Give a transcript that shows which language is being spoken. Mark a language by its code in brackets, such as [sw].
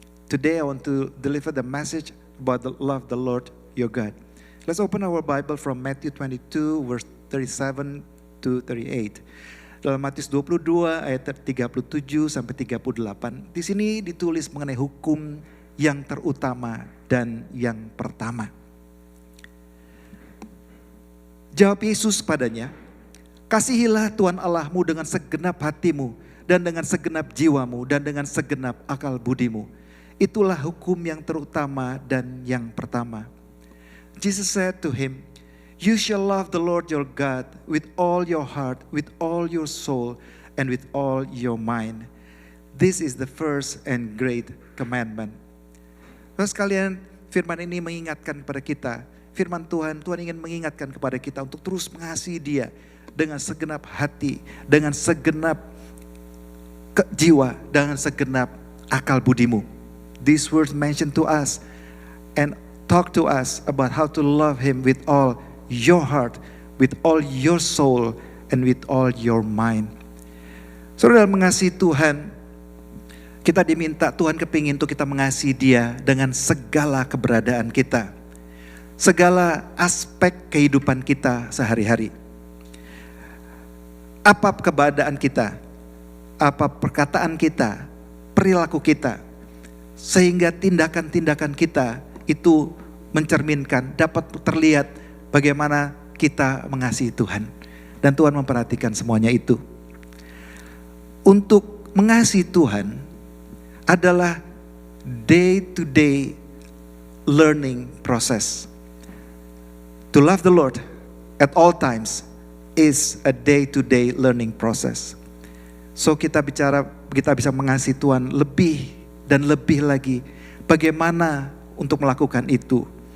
[en] Today I want to deliver the message about the love the Lord your God. Let's open our Bible from Matthew 22 verse 37 to 38. [id] Dalam Matius 22 ayat 37 sampai 38. Di sini ditulis mengenai hukum yang terutama dan yang pertama. Jawab Yesus padanya, kasihilah Tuhan Allahmu dengan segenap hatimu dan dengan segenap jiwamu dan dengan segenap akal budimu. Itulah hukum yang terutama dan yang pertama. [en] Jesus said to him, you shall love the Lord your God with all your heart, with all your soul, and with all your mind. This is the first and great commandment. [id] Saudara sekalian, firman ini mengingatkan kepada kita. Firman Tuhan ingin mengingatkan kepada kita untuk terus mengasihi Dia dengan segenap hati, dengan segenap jiwa, dengan segenap akal budimu. [en] These words mention to us and talk to us about how to love Him with all your heart, with all your soul, and with all your mind. [id] Saudara, dalam mengasihi Tuhan, kita diminta, Tuhan kepingin untuk kita mengasihi Dia dengan segala keberadaan kita, segala aspek kehidupan kita sehari-hari. Apa keberadaan kita, apa perkataan kita, perilaku kita, sehingga tindakan-tindakan kita itu mencerminkan, dapat terlihat bagaimana kita mengasihi Tuhan. Dan Tuhan memperhatikan semuanya itu. Untuk mengasihi Tuhan adalah [en] day-to-day learning process. To love the Lord at all times is a day-to-day learning process. [id] So kita bisa mengasihi Tuhan lebih dan lebih lagi. Bagaimana untuk melakukan itu?